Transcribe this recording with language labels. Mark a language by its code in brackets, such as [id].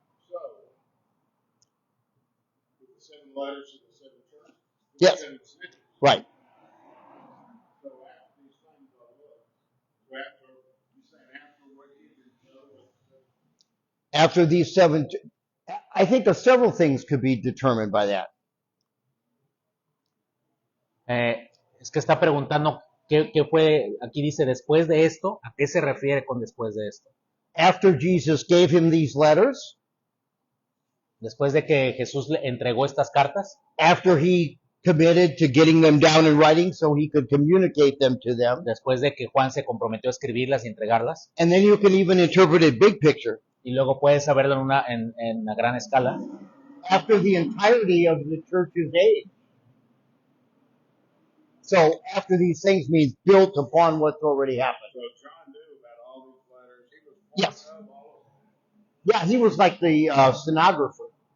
[en] So, with the 7 letters to the 7 churches. Yes. 7 cities. Right. So after these things are what? So after, you saying after what he did, After these 7, I think that several things could be determined by that. [es] Es que está preguntando qué fue, aquí dice después de esto, ¿a qué se refiere con después de esto? [en] After Jesus gave him these letters, [es] Después de que Jesús le entregó estas cartas, [en] after he committed to getting them down in writing so he could communicate them to them, [es] después de que Juan se comprometió a escribirlas y entregarlas, [en] and then you can even interpret it big picture. [es] y luego puedes saberlo en una gran escala, [en] After the entirety of the church's age. So after these things means built upon what's already happened. so John knew about all these letters. He was part Yes. of all of them. Yeah, he was like the stenographer.